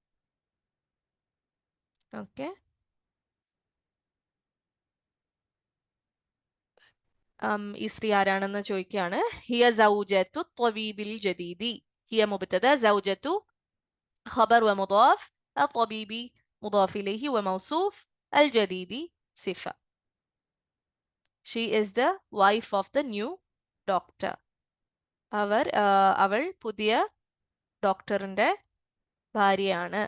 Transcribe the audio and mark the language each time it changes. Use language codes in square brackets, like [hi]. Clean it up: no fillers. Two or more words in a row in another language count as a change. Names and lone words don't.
[ml] ഓക്കെ, ഈ സ്ത്രീ ആരാണെന്ന് ചോദിക്കുകയാണ്. [ar] هي زوجة الطبيب الجديد هي مبتدأ زوجة خبر و مضاف, الطبيبي مضاف إليه وموصوف. الجديد صفة. [en] She is the wife of the new doctor. [ml] അവൾ പുതിയ ഡോക്ടറിന്റെ ഭാര്യയാണ്.